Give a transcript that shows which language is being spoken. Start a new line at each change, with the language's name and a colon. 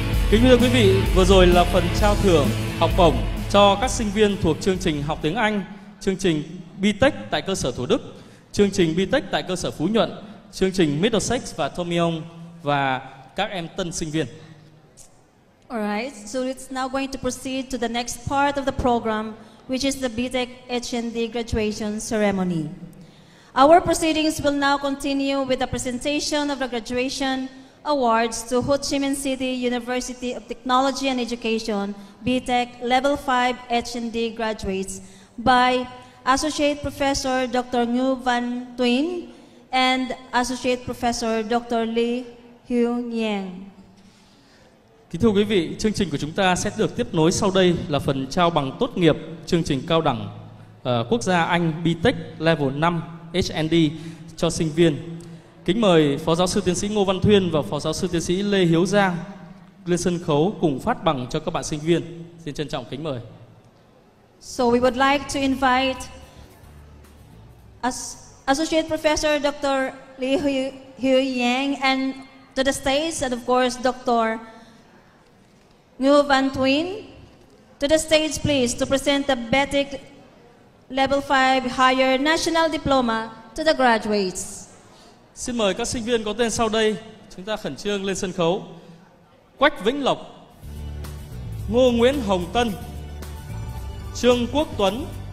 Vietnamese: Kính thưa quý vị, vừa rồi là phần trao thưởng học bổng cho các sinh viên thuộc chương trình học tiếng Anh, chương trình BTech tại cơ sở Thủ Đức, chương trình BTech tại cơ sở Phú Nhuận, chương trình Middlesex và Tomion và các em tân sinh viên.
English: Alright, so it's now going to proceed to the next part of the program, which is the BTech HND graduation ceremony. Our proceedings will now continue with the presentation of the graduation awards to Ho Chi Minh City University of Technology and Education BTech Level 5 HND graduates by Associate Professor Dr. Ngu Van Tuyên and Associate Professor Dr. Lee Hyun Yang.
Vietnamese: Kính thưa quý vị, chương trình của chúng ta sẽ được tiếp nối sau đây là phần trao bằng tốt nghiệp chương trình cao đẳng quốc gia Anh BTech Level 5 HND cho sinh viên. Kính mời Phó Giáo sư Tiến sĩ Ngô Văn Thuyên và Phó Giáo sư Tiến sĩ Lê Hiếu Giang lên sân khấu cùng phát bằng cho các bạn sinh viên. Xin trân trọng kính mời.
English: So we would like to invite Associate Professor Dr. Lee Hyun Yang and to the stage, and of course Dr. Ngu Van Tuyên to the stage, please, to present the BTech Level 5 Higher National Diploma to the graduates.
Vietnamese: Xin mời các sinh viên có tên sau đây, chúng ta khẩn trương lên sân khấu: Quách Vĩnh Lộc, Ngô Nguyễn Hồng Tân, Trương Quốc Tuấn,